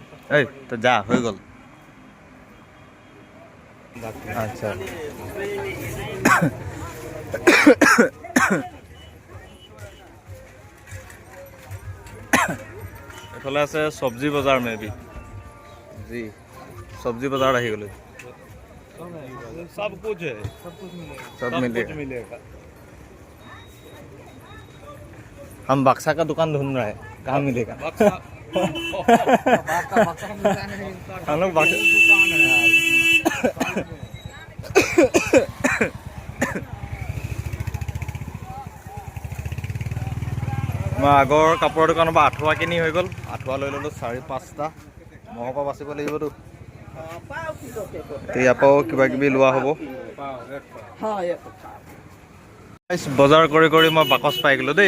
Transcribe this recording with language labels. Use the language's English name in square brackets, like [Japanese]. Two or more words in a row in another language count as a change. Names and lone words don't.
[Assamese] তই যা, হৈ গ'ল। আচ্ছা, এইফালে আছে চব্জি বজাৰ। মেবি জি চব্জি বজাৰত আহি গ'লো। [Hindi] सब मिलेगा। हम बक्सा का दुकान ढूंढ रहे हैं, कहाँ मिलेगा? हम लोग [Assamese] মই আগৰ কাপোৰৰ দোকানৰ পৰা আঁঠুৱা কিনি হৈ গ'ল। আঁঠুৱা লৈ ল'লোঁ 4-5টা। মহৰ পৰা বাচিব লাগিবতো। ইয়াৰ পৰাও কিবা কিবি লোৱা হ'ব। বজাৰ কৰি কৰি মই বাকচ পাই গ'লোঁ দেই।